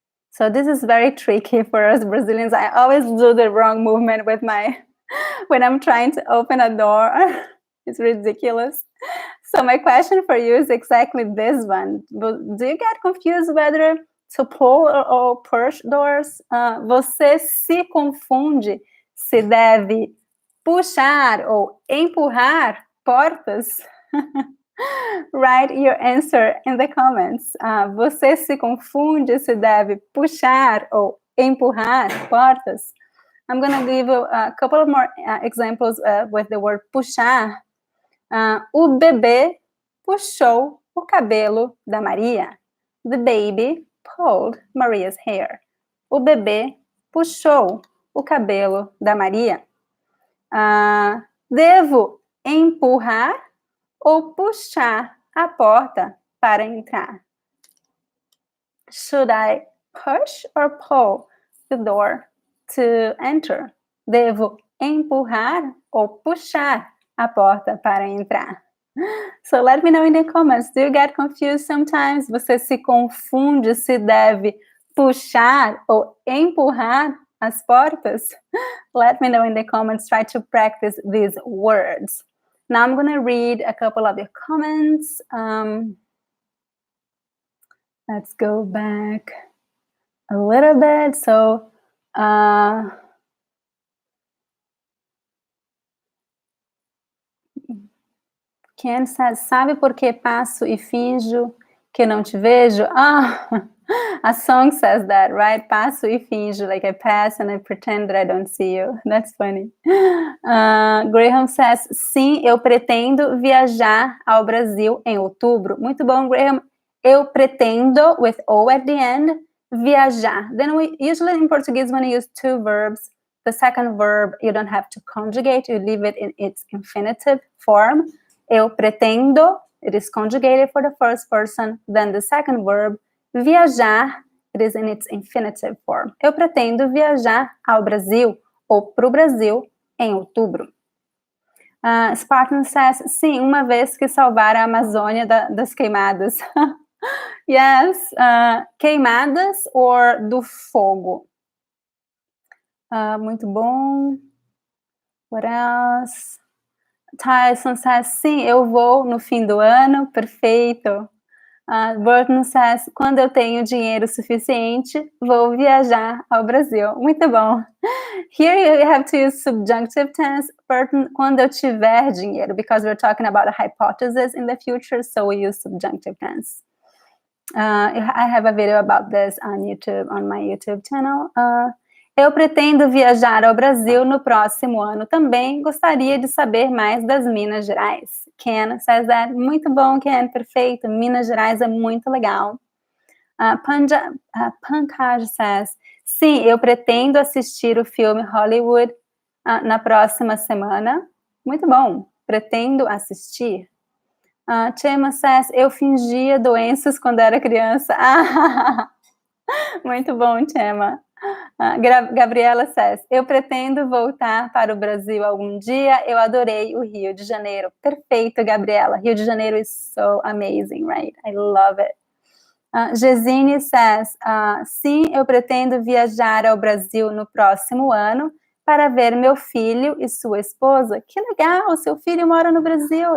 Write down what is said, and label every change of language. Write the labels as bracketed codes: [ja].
[en] So this is very tricky for us Brazilians. I always do the wrong movement with when I'm trying to open a door. It's ridiculous. So my question for you is exactly this one. Do you get confused whether to pull or push doors? [pt] Você se confunde se deve puxar ou empurrar portas? [en] Write your answer in the comments. [pt] Você se confunde se deve puxar ou empurrar portas? [en] I'm going to give you a couple of more examples with the word puxar. [pt] O bebê puxou o cabelo da Maria. [en] The baby pulled Maria's hair. [pt] O bebê puxou o cabelo da Maria. Devo empurrar ou puxar a porta para entrar? [en] Should I push or pull the door to enter? [pt] Devo empurrar ou puxar a porta para entrar? [en] So let me know in the comments. Do you get confused sometimes? [pt] Você se confunde se deve puxar ou empurrar as portas? [en] Let me know in the comments. Try to practice these words. Now I'm going to read a couple of your comments. Let's go back a little bit. So, Ken says, [pt] sabe por que passo e finjo que não te vejo? [en] A song says that, right? [pt] Passo e finjo, [en] like I pass and I pretend that I don't see you. That's funny. Graham says, [pt] sim, eu pretendo viajar ao Brasil em outubro. Muito bom, [en] Graham. [pt] Eu pretendo, [en] with O at the end, viajar. Then we usually in Portuguese, when you use two verbs, the second verb, you don't have to conjugate, you leave it in its infinitive form. [pt] Eu pretendo, [en] it is conjugated for the first person. Then the second verb, viajar, it is in its infinitive form. [pt] Eu pretendo viajar ao Brasil ou para o Brasil em outubro. [en] Spartan says, [pt] sim, uma vez que salvar a Amazônia das queimadas. Yes, queimadas or do fogo. Muito bom. [en] What else? Tyson says, [pt] sim, eu vou no fim do ano. Perfeito. [en] Burton says, [pt] quando eu tenho dinheiro suficiente, vou viajar ao Brasil. Muito bom. [en] Here you have to use subjunctive tense. Burton, [pt] quando eu tiver dinheiro, [en] because we're talking about a hypothesis in the future, so we use subjunctive tense. I have a video about this on YouTube, on my YouTube channel. [pt] Eu pretendo viajar ao Brasil no próximo ano também. Gostaria de saber mais das Minas Gerais. [en] Ken says that. [pt] Muito bom, Ken. Perfeito. Minas Gerais é muito legal. [en] Pankaj says, [pt] sim, eu pretendo assistir o filme Hollywood na próxima semana. Muito bom. Pretendo assistir. [en] Chema says, [pt] eu fingia doenças quando era criança. Muito bom, Chema. [en] Gabriela says, [pt] eu pretendo voltar para o Brasil algum dia. Eu adorei o Rio de Janeiro. Perfeito, Gabriela. [en] Rio de Janeiro is so amazing, right? I love it. Gesine says, [pt] sim, eu pretendo viajar ao Brasil no próximo ano para ver meu filho e sua esposa. Que legal, seu filho mora no Brasil.